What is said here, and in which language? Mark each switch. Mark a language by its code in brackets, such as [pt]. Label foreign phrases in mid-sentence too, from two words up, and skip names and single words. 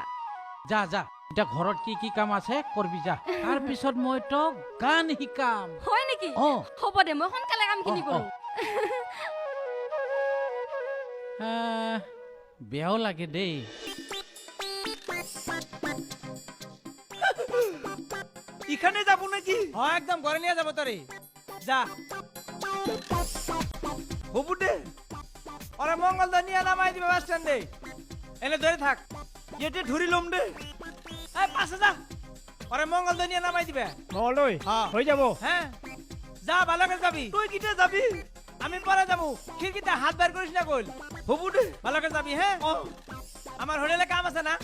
[as] যা যা এতিয়া ঘৰত কি কি কাম আছে কৰবি যা তাৰ পিছত মই তোক গান শিকাম হয় নেকি হ'ব দে মই সোনকালে কামখিনি কৰো বেয়াও লাগে দেই [bn] ইখানে যাব নাকি হ্যাঁ একদম ঘরে নিয়ে যাবো তোরে যা [as] হ'ব দে [bn] ওরে মঙ্গলদা নিয়ে নামাই দিবে বাস স্ট্যান্ডে এনে ধরে থাক [as] ইয়াতে ধৰি ল'ম দে [bn] এই পাশে যা ওরে মঙ্গলদা নিয়ে নামাই দিবে মহলদৈ হ্যাঁ [as] হৈ যাব [bn] হ্যাঁ যা ভালো করে যাবি [as] তই কেতিয়া যাবি [bn] আমি পরে যাবো খিড়কিতে হাত বের করিস না কইল [as] হ'ব দে [bn] ভালো করে যাবি হ্যাঁ আমার হোটেলে কাম আছে না